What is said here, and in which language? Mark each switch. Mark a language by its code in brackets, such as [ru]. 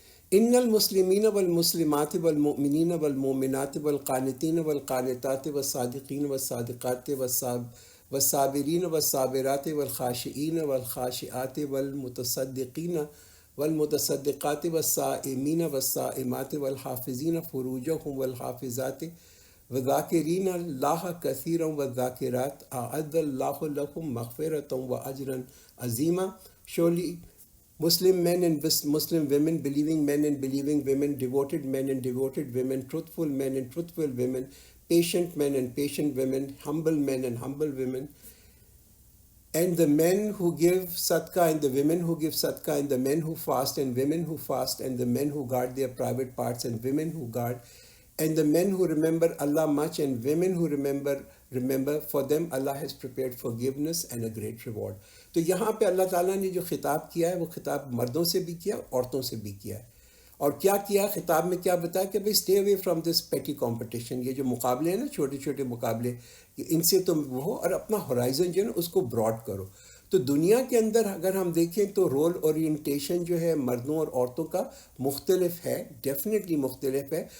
[ar] ان المسلمین والمسلمات والمؤمنین والمؤمنات والقانتین والقانتات والصادقین والصادقات والصابرین والصابرات والخاشعین والخاشعات والمتصدقین والمتصدقات والصائمین والصائمات والحافظین فروجهم والحافظات وذاکرین اللہ کثیرا والذاکرات اعد اللہ لهم مغفرۃ واجرا عظیما۔ [en] Surely Muslim men and Muslim women, believing men and believing women, devoted men and devoted women, truthful men and truthful women, patient men and patient women, humble men and humble women, and the men who give sadaqah and the women who give sadaqah, and the men who fast and women who fast, and the men who guard their private parts and women who guard, and the men who remember Allah much and women who remember, for them Allah has prepared forgiveness and a great reward. [ur] تو یہاں پہ اللہ تعالیٰ نے جو خطاب کیا ہے وہ خطاب مردوں سے بھی کیا عورتوں سے بھی کیا ہے. اور کیا کیا خطاب میں کیا بتایا کہ بھائی [en] Stay away from this petty competition. [ur] یہ جو مقابلے ہیں نا چھوٹے چھوٹے مقابلے, ان سے تم وہ اور اپنا ہورائزن جو ہے نا اس کو براڈ کرو. تو دنیا کے اندر اگر ہم دیکھیں تو رول اورینٹیشن جو ہے مردوں اور عورتوں کا مختلف ہے, ڈیفینیٹلی مختلف ہے.